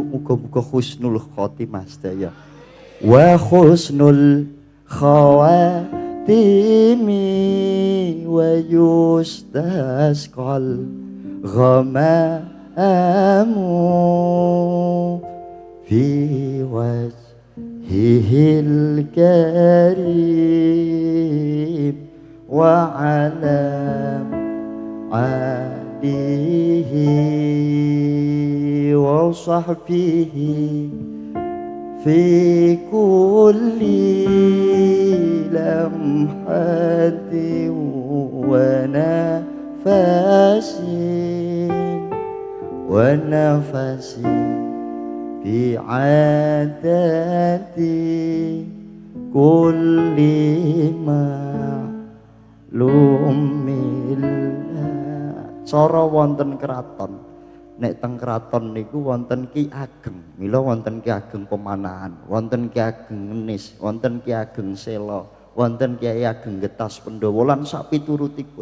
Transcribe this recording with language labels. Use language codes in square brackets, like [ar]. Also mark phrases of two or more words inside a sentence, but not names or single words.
[ar] Muga-muga حسن الخاتمة sedaya وحسن الخواتم ويستسقى الغمام في وجهه الكريم وعلى آله و وصحبه في كل لمحة ونفس بعدد كل معلوم. [jv] Cara wonten keraton, nek teng keraton niku wonten Ki Ageng, mila wonten Ki Ageng Pemanahan, wonten Ki Ageng Ngenis, wonten Ki Ageng Sela, wonten Kyai Ageng Getas Pandhawa lan sak piturutipun.